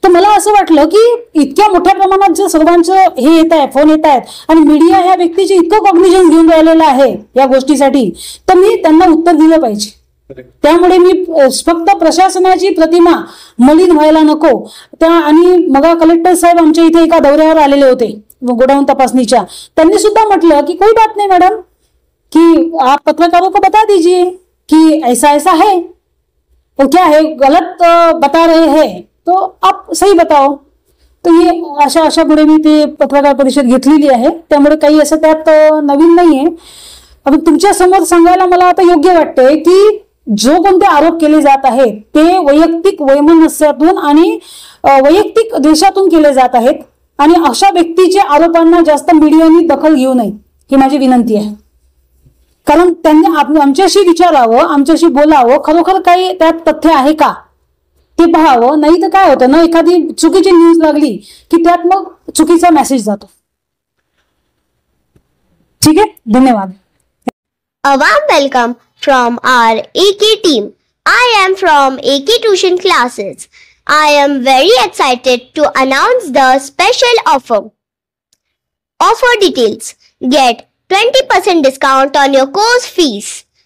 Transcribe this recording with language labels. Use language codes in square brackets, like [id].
[mr] तर मला असं वाटलं की इतक्या मोठ्या प्रमाणात जर सर्वांचं हे येत आहे, फोन येत आहेत, आणि मीडिया ह्या व्यक्तीचे इतकं कॉग्निजन्स घेऊन राहिलेलं आहे या गोष्टीसाठी, तर मी त्यांना उत्तर दिलं पाहिजे. त्यामुळे मी फक्त प्रशासनाची प्रतिमा मलिन व्हायला नको त्या, आणि मग कलेक्टर साहेब आमच्या इथे एका दौऱ्यावर आलेले होते गोडाऊन तपासणीच्या. त्यांनी सुद्धा म्हटलं की [hi] कोई बात नहीं मैडम, कि आप पत्रकारों को बता दीजिए कि ऐसा ऐसा है, तो क्या है गलत बता रहे हैं तो आप सही बताओ. [mr] तर हे अशा पुढे मी ते पत्रकार परिषद घेतलेली आहे. त्यामुळे काही असं त्यात नवीन नाहीये. पण तुमच्या समोर सांगायला मला आता योग्य वाटतंय की जो कोणते आरोप केले जात आहेत ते वैयक्तिक वैमनस्यातून आणि वैयक्तिक द्वेषातून केले जात आहेत, आणि अशा व्यक्तीच्या आरोपांना जास्त मीडियाने दखल घेऊ नये ही माझी विनंती आहे. कारण त्यांनी आमच्याशी विचारावं, आमच्याशी बोलावं, खरोखर काही त्यात तथ्य आहे का ते पाहावं. नाही तर काय होतं ना, एखादी चुकीची न्यूज लागली की त्यात मग चुकीचा मेसेज जातो. ठीक आहे, धन्यवाद. [en] A warm welcome from our AK team. I am from AK Tuition Classes. I am very excited to announce the special offer. Offer details. Get 20% discount on your course fees.